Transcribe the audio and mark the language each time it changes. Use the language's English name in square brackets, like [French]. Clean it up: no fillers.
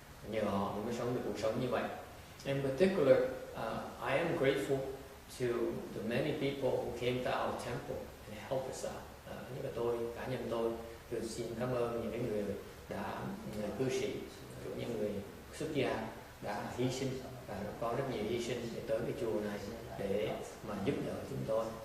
[Vietnamese] Nhờ họ mới sống được cuộc sống như vậy. [English] In particular, I am grateful to the many people who came to our temple and helped us out. [Vietnamese] Như là cá nhân tôi xin cảm ơn những người đã cư sĩ, những người xuất gia đã hy sinh và có rất nhiều hy sinh để tới cái chùa này để mà giúp đỡ chúng tôi.